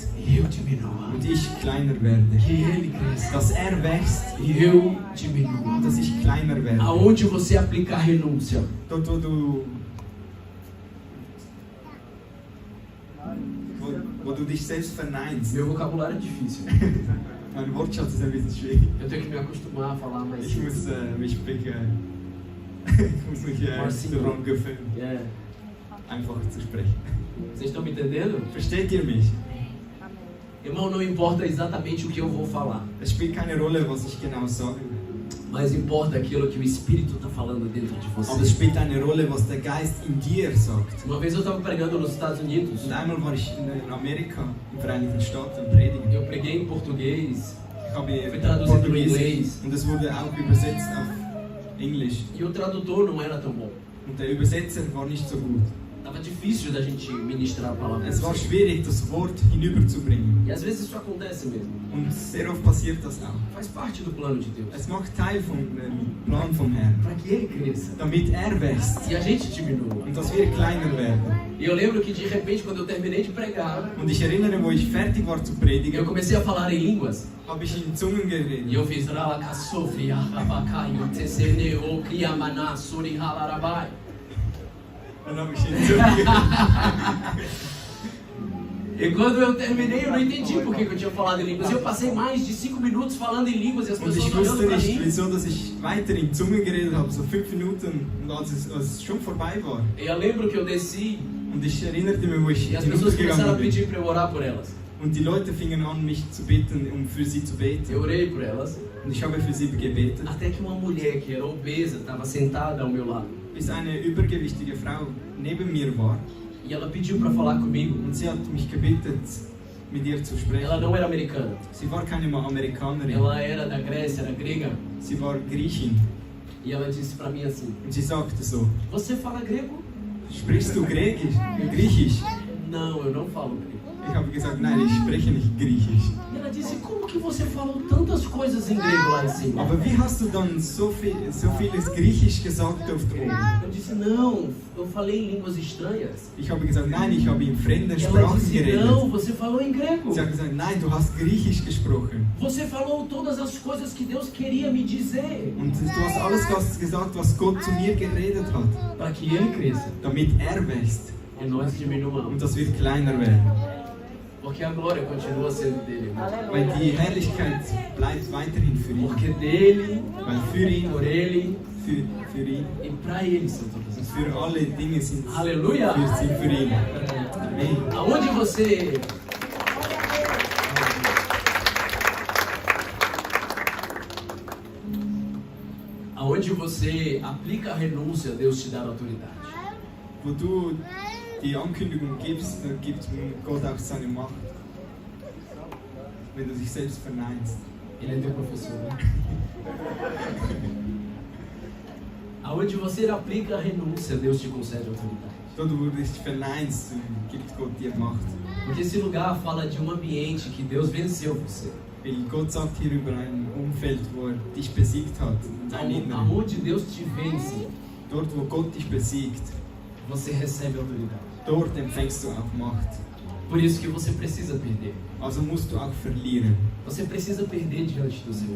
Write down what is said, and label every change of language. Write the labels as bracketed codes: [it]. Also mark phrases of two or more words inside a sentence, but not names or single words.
[pt] e eu diminua. [de] und ich kleiner werde. [pt] Que ele cresça [de] Dass er wächst [pt] e eu diminua. [de] und dass ich kleiner werde. [pt] Aonde você aplicar renúncia, [de] Dort, wo du dich selbst verneinst. [pt] meu vocabulário é difícil. [de] Mein Wortschatz ist ein bisschen schwierig. [pt] Eu tenho que me acostumar a falar mais. [de] Ich muss mich [pt] Marcinho. [de] daran gewöhnen, [pt] É. [de] einfach zu sprechen. [pt] Vocês estão me entendendo? [de] Versteht ihr mich? [pt] Irmão, não importa exatamente o que eu vou falar, [de] Es spielt keine Rolle, was ich genau sage. [pt] mas importa aquilo que o Espírito está falando dentro de [de] Aber es [pt] você. [de] spielt eine Rolle, was der Geist in dir sagt. [pt] Uma vez eu estava pregando nos Estados Unidos. [de] Und einmal war ich in Amerika, in den Vereinigten Staaten, predigen. [pt] Eu preguei em português [de] Ich habe [pt] Foi traduzido em [de] Portugiesisch [pt] inglês. [de] und es wurde auch übersetzt auf Englisch. [pt] e o tradutor não era tão bom. [de] Und der Übersetzer war nicht so gut. [pt] Tava difícil da gente ministrar a palavra. [de] Es war schwierig, das Wort hinüberzubringen. [pt] E às vezes isso acontece mesmo. [de] Und sehr oft passiert das auch. [pt] Faz parte do plano de Deus. [de] Es macht Teil vom Plan vom Herrn, [pt] Para que ele cresça [de] damit er wächst [pt] e a gente diminua. [de] und dass wir kleiner werden. [pt] E eu lembro que de repente, quando eu terminei de pregar, [de] Und ich erinnere, wo ich fertig war zu [pt] eu [de] predigen, [pt] comecei a falar em línguas. [de] habe ich in Zungen [pt] E [de] geredet. eu fiz Ralakasofri, Rabakai, Tessene, Okriamana, Suri, Halarabai. Dann habe ich in Zungen geredet. [pt] E quando eu terminei, eu não entendi por que eu tinha falado em línguas. E eu passei mais de 5 minutos falando em línguas e as [de] Und [pt] pessoas [de] ich [pt] olhando [de] wusste [pt] para [de] nicht, [pt] mim. [de] wieso, dass ich weiter in Zungen geredet habe, so 5 Minuten, und als es schon vorbei war. [pt] E eu lembro que eu desci [de] Und ich erinnerte mich, wo ich [pt] e as pessoas começaram a [de] hinuntergegangen bin. [pt] pedir para eu orar por elas. [de] Und die Leute fingen an, mich zu bitten, um für sie zu beten. [pt] Eu orei por elas, [de] Und ich habe für sie gebetet, [pt] até que uma mulher que era obesa estava sentada ao meu lado. [de] bis eine übergewichtige Frau neben mir war. [pt] E ela pediu para falar comigo. [de] Und sie hat mich gebeten, mit ihr zu sprechen. [pt] Ela não era americana. [de] Sie war keine Amerikanerin, [pt] Ela era da Grécia, era grega. [de] sie war Griechin. [pt] E ela disse para mim assim: [de] Und sie sagte so, [pt] Você fala grego? [de] sprichst du Griechisch? [pt] Não, eu não falo grego. [de] Ich habe gesagt, nein, ich spreche nicht Griechisch. [pt] E ela disse: Como que você falou tantas coisas em grego lá em cima? [de] Aber wie hast du dann so vieles Griechisch gesagt dort oben? [pt] Eu disse: Não, eu falei em línguas estranhas. [de] Ich habe gesagt, nein, ich habe in fremden [pt] E ela [de] Sprachen [pt] disse: [de] geredet. [pt] Não, você falou em grego. [de] Sie hat gesagt, nein, du hast Griechisch gesprochen. [pt] Você falou todas as coisas que Deus queria me dizer. [de] Und du hast alles gesagt, was Gott zu mir geredet hat, [pt] Para que ele cresça [de] damit er wächst [pt] e nós diminuamos. [de] und dass wir kleiner werden. [pt] Porque a glória continua sendo dele, irmão. [de] Weil die Herrlichkeit bleibt weiterhin für ihn. [pt] Porque dele, [de] Weil für ihn, [pt] por ele [de] für ihn [pt] e para ele são todas [de] und [pt] as [de] für alle Dinge sind [pt] coisas. Aleluia! [de] für ihn. Amen. [pt] Aonde você aplica a renúncia, Deus te dá autoridade. [de] Wo du die Ankündigung gibst, dann gibt Gott auch seine Macht. Wenn du dich selbst verneinst. [pt] Ele é teu professor, né? Aonde você aplica a renúncia, Deus te concede autoridade. [de] Dort, wo du dich verneinst, gibt Gott dir Macht. [pt] Porque esse lugar fala de um ambiente que Deus venceu você. [de] Weil Gott sagt hier über ein Umfeld, wo er dich besiegt hat. Dein Inneren. [pt] Aonde Deus te vence, [de] Dort, wo Gott dich besiegt, [pt] você recebe autoridade. [de] dort empfängst du auch Macht. [pt] Por isso que você precisa perder. [de] Also musst du auch verlieren. [pt] Você precisa perder diante do Senhor.